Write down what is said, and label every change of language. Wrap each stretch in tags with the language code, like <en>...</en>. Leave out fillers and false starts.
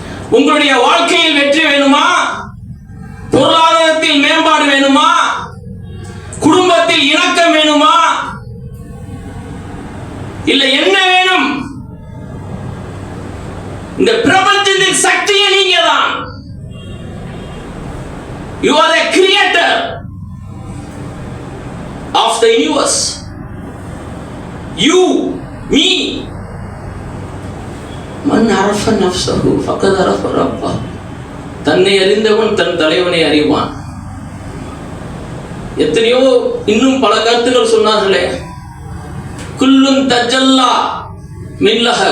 <ta>உங்களுடைய வாழ்க்கையில் வெற்றி வேணுமா? பொருளாதாரத்தில் மேம்பாடு வேணுமா? குடும்பத்தில் இணக்கம் வேணுமா? இல்ல என்ன வேணும்? இந்த பிரபஞ்சத்தின் சக்தியே நீங்க தான்.</ta> <en>You are the creator of the universe. You, me.</en> <ar>மன் அரஃப நஃப்ஸஹு ஃபக்கத் அரஃப ரப்பஹு.</ar> <ta>தன்னை அறிந்தவன் தன் தலைவனை அறிவான். எத்தனையோ இன்னும் பல கருத்துக்கள் சொன்னார்களே.</ta> <ar>குல்லுன் தஜல்லா மின்லஹ.</ar>